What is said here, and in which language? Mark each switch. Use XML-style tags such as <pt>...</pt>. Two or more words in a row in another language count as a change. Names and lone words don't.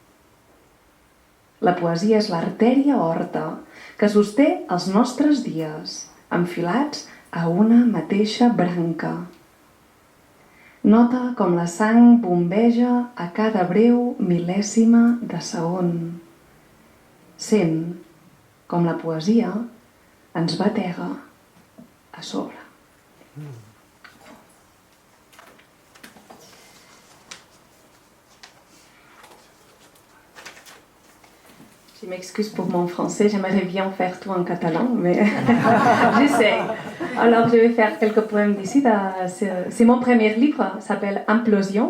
<ca>La poesia és l'artèria horta que sosté els nostres dies, enfilats a una mateixa branca. Nota com la sang bombeja a cada breu mil·lèsima de segon. Sent com la poesia ens batega a sobre.</ca> <fr>Je m'excuse pour mon français, j'aimerais bien faire tout en catalan, mais j'essaie. Alors je vais faire quelques poèmes d'ici. C'est mon premier livre, s'appelle Implosion.</fr>